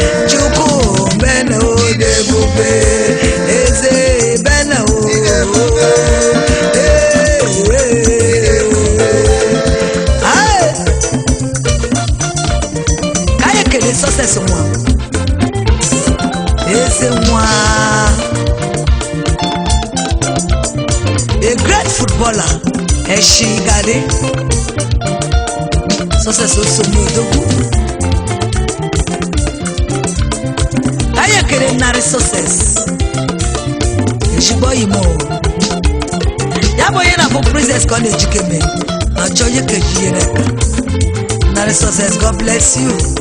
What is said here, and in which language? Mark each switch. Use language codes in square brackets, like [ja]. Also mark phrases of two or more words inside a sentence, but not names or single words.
[ig] Chukwu, bene o. Ị dị ebube. Eze, bene o. Ị dị ebube. Ee. Ị dị ebube. Aye. Ka anyị ekele success nwa. Eze nwa. [en] A great footballer, Eshi Gade. Success also Odogwu. [ig] Ka anyị ekele narị success. Ezigbo oyi m o. Ya bụ onye na-abụ Princess ka ọ na-ejikeme. Na ọ chọọ onye ka eji ihe n'aka. [en] Narị success, God bless you.